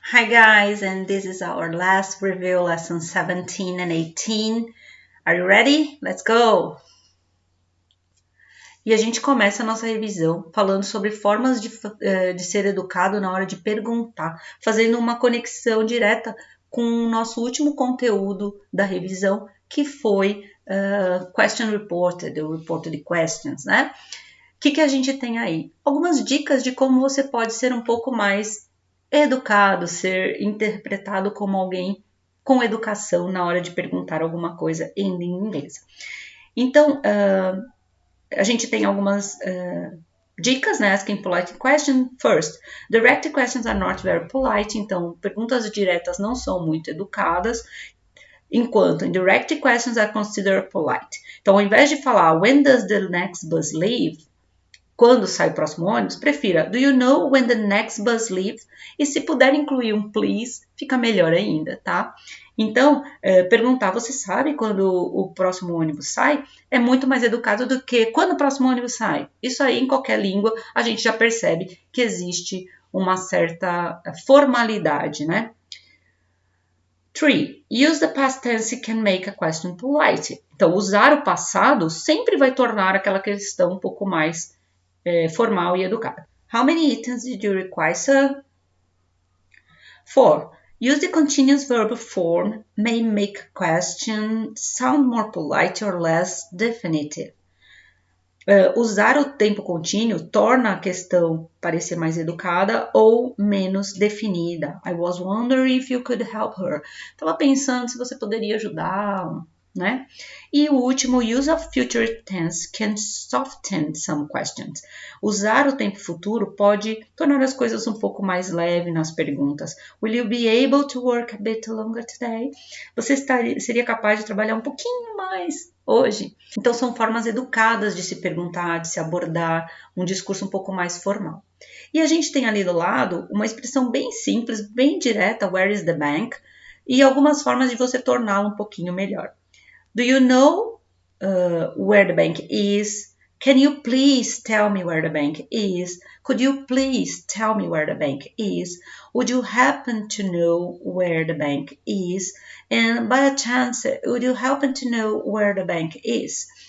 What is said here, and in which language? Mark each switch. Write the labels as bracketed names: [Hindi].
[English] guys, and this is our last review, lesson 17 and 18. Are you ready? Let's go! [Portuguese] E a gente começa a nossa revisão falando sobre formas de ser educado na hora de perguntar, fazendo uma conexão direta com o nosso último conteúdo da revisão, que foi Question Reported, ou Reported Questions, né? O que a gente tem aí? Algumas dicas de como você pode ser um pouco mais educado, ser interpretado como alguém com educação na hora de perguntar alguma coisa em língua inglesa. Então, a gente tem algumas dicas, né? [English] Asking polite question. First, direct questions are not very polite. [Portuguese] Então, perguntas diretas não são muito educadas, enquanto [English] indirect questions are considered polite. [Portuguese] Então, ao invés de falar [English] when does the next bus leave, [Portuguese] quando sai o próximo ônibus, prefira [English] do you know when the next bus leaves? [Portuguese] E se puder incluir um please, fica melhor ainda, tá? Então, perguntar, você sabe quando o próximo ônibus sai? É muito mais educado do que quando o próximo ônibus sai. Isso aí, em qualquer língua, a gente já percebe que existe uma certa formalidade, né? [English] 3. Use the past tense can make a question polite. [Portuguese] Então, usar o passado sempre vai tornar aquela questão um pouco mais formal e educada. [English] How many items did you require, sir? 4. Use the continuous verb form may make a question sound more polite or less definitive. [Portuguese] Usar o tempo contínuo torna a questão parecer mais educada ou menos definida. [English] I was wondering if you could help her. [Portuguese] Estava pensando se você poderia ajudá-la, né? E o último, [English] use of future tense can soften some questions. [Portuguese] Usar o tempo futuro pode tornar as coisas um pouco mais leves nas perguntas. [English] Will you be able to work a bit longer today? [Portuguese] Você seria capaz de trabalhar um pouquinho mais hoje? Então, são formas educadas de se perguntar, de se abordar, um discurso um pouco mais formal. E a gente tem ali do lado uma expressão bem simples, bem direta, [English] where is the bank? [Portuguese] E algumas formas de você torná-la um pouquinho melhor. [English] Do you know where the bank is? Can you please tell me where the bank is? Could you please tell me where the bank is? Would you happen to know where the bank is? And by a chance, would you happen to know where the bank is?